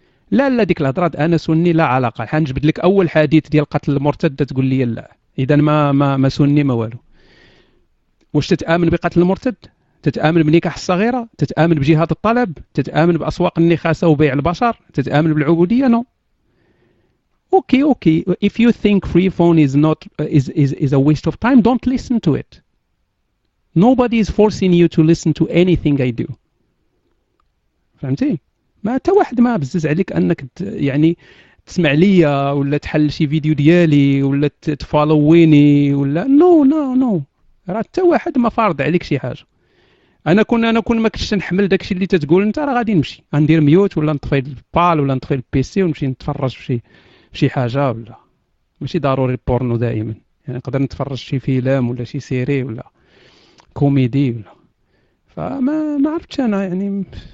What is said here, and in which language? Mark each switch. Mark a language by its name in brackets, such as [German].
[Arabic] لا لا ديك الهضره انا سني لا علاقه حنجبد لك اول حديث ديال قتل المرتد تقول لي لا اذا ما ما ما سني ما والو واش تتامن بقتل المرتد تتآمن بنكاح الصغيرة؟ تتآمن بجهاد الطلب؟ تتآمن بأسواق النخاسة وبيع البشر؟ تتآمن بالعبودية؟ نو. أوكي أوكي. [English] If you think free phone is not is a waste of time, don't listen to it. Nobody is forcing you to listen to anything I do. [Arabic] فهمتي؟ ما حتى واحد ما بزز عليك أنك يعني تسمع ليا ولا تحل شي فيديو ديالي ولا تفولويني ولا نو نو نو. راه حتى واحد ما فارض عليك شي حاجة. انا كون ما كنتش نحمل داكشي اللي تتقول انت راه غادي نمشي غندير ميوت ولا نطفي البال ولا نطفي البي سي ونمشي نتفرج في شي حاجه ولا ماشي ضروري بورنو دائما يعني نقدر نتفرج شي فيلم ولا شي سيري ولا كوميدي ولا فما ما عرفتش انا يعني